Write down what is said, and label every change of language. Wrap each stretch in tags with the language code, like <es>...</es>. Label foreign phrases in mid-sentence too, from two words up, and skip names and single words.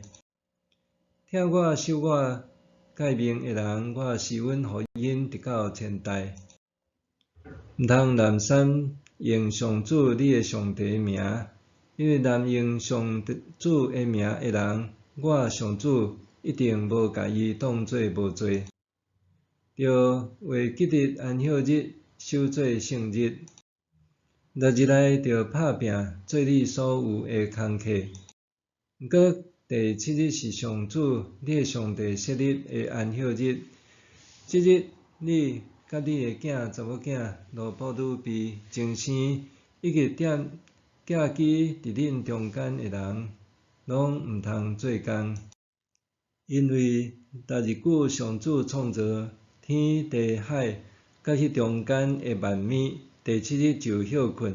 <nan>听我受我诫命的人，我施恩予因直到千代。毋通滥觞用上主你的上帝的名，因为滥用上主的名的人，我上主一定无甲伊当作无罪。着为吉日安息日守做圣日，6日内着拍拼做你所有的工课。毋过第7日是上主你的上帝设立的安息日，即日你甲你的查某囝、老婆女婢、精生，以及寄居伫恁中间的人，拢毋通做工，因为逐日久上主创造天地海，甲迄中间的万物，第7日就休困。</nan>